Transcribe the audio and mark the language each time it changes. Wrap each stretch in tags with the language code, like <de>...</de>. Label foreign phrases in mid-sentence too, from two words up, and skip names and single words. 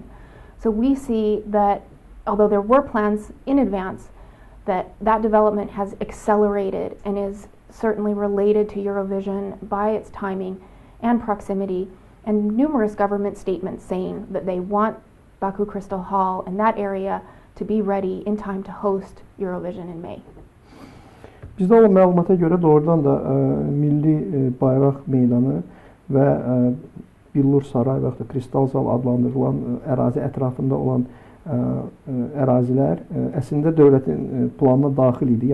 <en>So we see that although there were plans in advance, that development has accelerated and is certainly related to Eurovision by its timing and proximity, and numerous government statements saying that they want Baku Crystal Hall and that area to be ready in time to host Eurovision in May.</en> <az>Bizdə olan məlumata görə doğrudan da Milli Bayraq Meydanı və Billur Saray və ya Kristal Zal adlandırılan ərazi ətrafında olan ərazilər əslində dövlətin planına daxil idi.</az>